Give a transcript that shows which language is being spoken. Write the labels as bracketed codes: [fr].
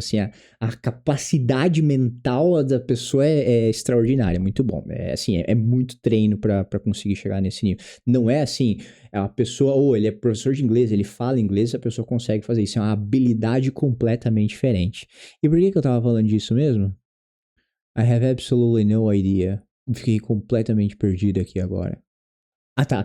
[pt] Assim, a capacidade mental da pessoa é extraordinária, muito bom. É muito treino para conseguir chegar nesse nível. Não é assim, a pessoa, ele é professor de inglês, ele fala inglês, a pessoa consegue fazer isso. É uma habilidade completamente diferente. E por que eu tava falando disso mesmo? [en] I have absolutely no idea. [pt] Fiquei completamente perdido aqui agora. Ah, tá.